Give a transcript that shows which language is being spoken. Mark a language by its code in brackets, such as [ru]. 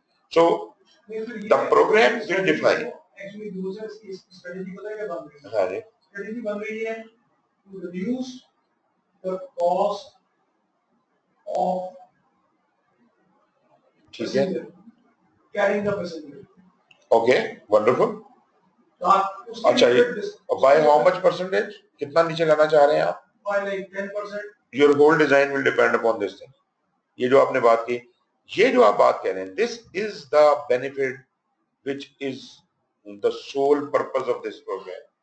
[en] So the program will define. Actually, users is strategy [ur] پتہ ہے کیا بن رہی ہے؟ ہاں جی. [en] Strategy [ur] بن رہی ہے [en] to reduce the cost of passenger, carrying the passenger. Okay, wonderful. [ur] اچھا [en] by how much percentage? [ur] کتنا نیچے لانا چاہ رہے ہیں آپ؟ [en] By like 10%. Your whole design will depend upon this thing. [ur] یہ جو آپ نے بات کی، یہ جو آپ بات کہہ رہے ہیں, [en] this is the benefit which is the sole purpose of this program.